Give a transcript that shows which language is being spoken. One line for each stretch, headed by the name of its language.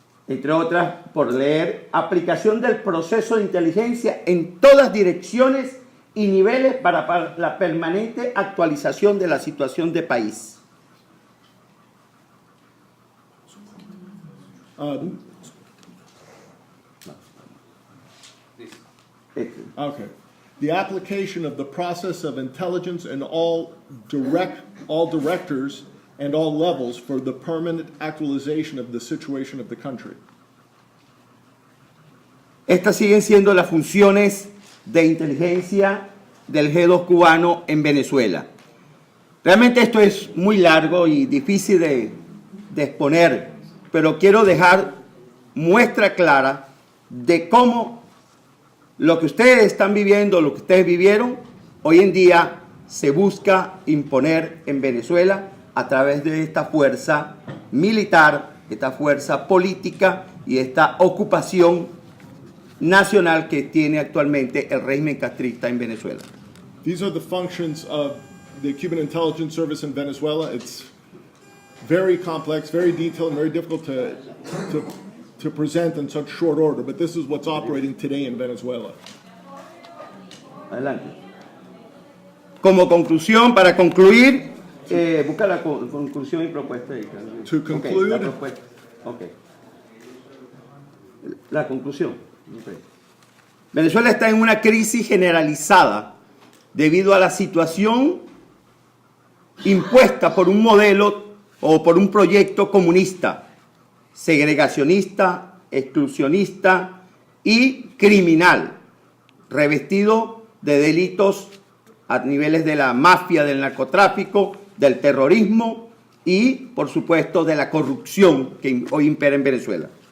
Spanish: Entre otras, por leer, aplicación del proceso de inteligencia en todas direcciones y niveles para la permanente actualización de la situación de país. Okay.
English: The application of the process of intelligence in all directors and all levels for the permanent actualization of the situation of the country.
Spanish: Estas siguen siendo las funciones de inteligencia del G2 cubano en Venezuela. Realmente esto es muy largo y difícil de exponer, pero quiero dejar muestra clara de cómo lo que ustedes están viviendo, lo que ustedes vivieron, hoy en día se busca imponer en Venezuela a través de esta fuerza militar, esta fuerza política y esta ocupación nacional que tiene actualmente el régimen castrista en Venezuela.
English: These are the functions of the Cuban intelligence service in Venezuela. It's very complex, very detailed, and very difficult to present in such short order, but this is what's operating today in Venezuela.
Spanish: Adelante. Como conclusión, para concluir, busca la conclusión y propuesta.
English: To conclude,
Spanish: la propuesta. Okay. La conclusión. Okay. Venezuela está en una crisis generalizada debido a la situación impuesta por un modelo o por un proyecto comunista, segregacionista, exclusionista y criminal, revestido de delitos a niveles de la mafia, del narcotráfico, del terrorismo y, por supuesto, de la corrupción que hoy impera en Venezuela.